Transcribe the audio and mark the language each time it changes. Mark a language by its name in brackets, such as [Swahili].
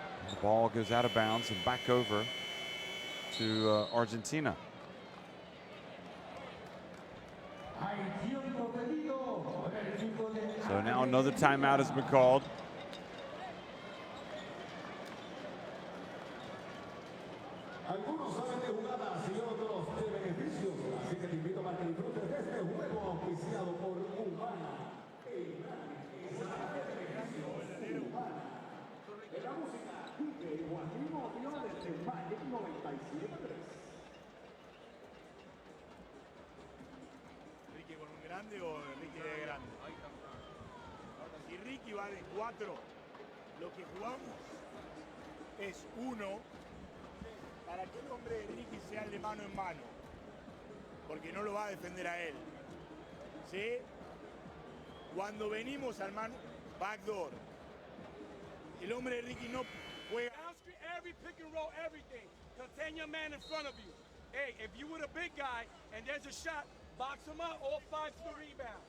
[English] The ball goes out of bounds and back over to Argentina. So now another timeout has been called. [Spanish] Algunos saben de jugadas y otros de beneficios, así que te invito para que disfrutes de este juego auspiciado por Humana. De la música, DJ Joaquín Odio desde Magic 97.3. ¿Ricky con un grande o Ricky de grande? Si Ricky va de 4, lo que jugamos es 1 para que el hombre de Ricky sea el de mano en mano, porque no lo va a defender a él. ¿Sí? Cuando venimos al mano, backdoor, el hombre de Ricky no juega. [English] Every pick and roll, everything. Contain your man in front of you. Hey, if you were the big guy and there's a shot, box him up, all 5 to the rebound.